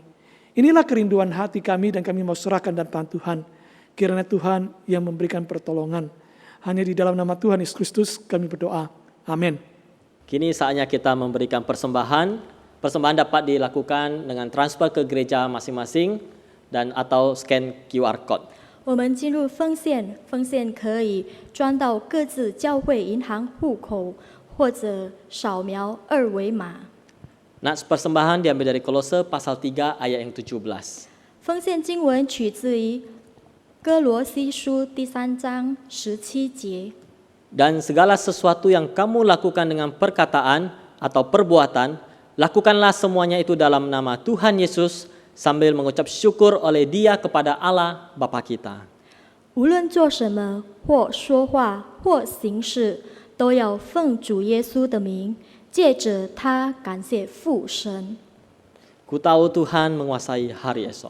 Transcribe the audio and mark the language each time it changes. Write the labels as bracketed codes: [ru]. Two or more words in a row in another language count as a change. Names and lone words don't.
[id] Inilah kerinduan hati kami dan kami mau serahkan dan depan Tuhan. Kiranya Tuhan yang memberikan pertolongan. Hanya di dalam nama Tuhan Yesus Kristus kami berdoa. Amin. Kini saatnya kita memberikan persembahan. Persembahan dapat dilakukan dengan transfer ke gereja masing-masing dan atau [en] scan QR code. [zh] 我们进入奉献，奉献可以装到各自教会银行户口，或者扫描二维码。 [id] Nats persembahan diambil dari Kolose pasal 3 ayat yang 17. [zh] 奉献经文取自于哥罗西书第3章17节。 [id] Dan segala sesuatu yang kamu lakukan dengan perkataan atau perbuatan, lakukanlah semuanya itu dalam nama Tuhan Yesus sambil mengucap syukur oleh Dia kepada Allah Bapa kita. [zh] 无论做什么，或说话，或行事，都要奉主耶稣的名，借着他感谢父神。 [id] Ku tahu Tuhan menguasai hari esok.